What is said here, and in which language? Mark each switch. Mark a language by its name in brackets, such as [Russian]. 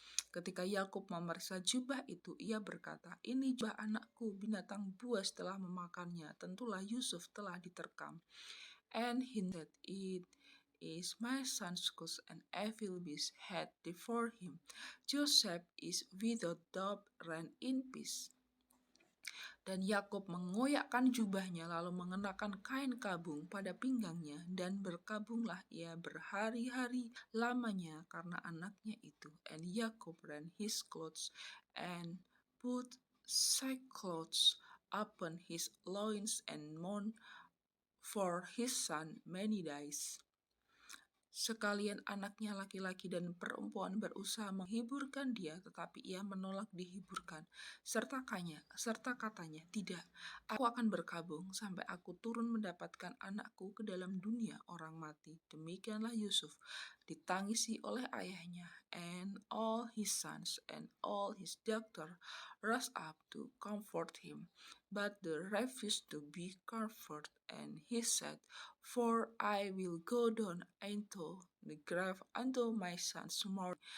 [Indonesian] Ketika Yakub memeriksa jubah itu, ia berkata, ini jubah anakku, binatang buas telah memakannya, tentulah Yusuf telah diterkam. [English] And he said, it is my son's coat, and evil beast had devoured him. Joseph is without doubt rent in peace. [Indonesian] Dan Yakub mengoyakkan jubahnya, lalu mengenakan kain kabung pada pinggangnya, dan berkabunglah ia berhari-hari lamanya karena anaknya itu. [English] And Yakub rent his clothes and put sackcloth upon his loins and mourned for his son many days. [Indonesian] Sekalian anaknya laki-laki dan perempuan berusaha menghiburkan dia, tetapi ia menolak dihiburkan. Serta katanya, "Tidak, aku akan berkabung sampai aku turun mendapatkan anakku ke dalam dunia orang mati." Demikianlah Yusuf ditangisi oleh ayahnya, [English] and all his sons and all his daughter rose up to comfort him. But they refused to be comforted, and he said, "For I will go down into the grave unto my son's mourning."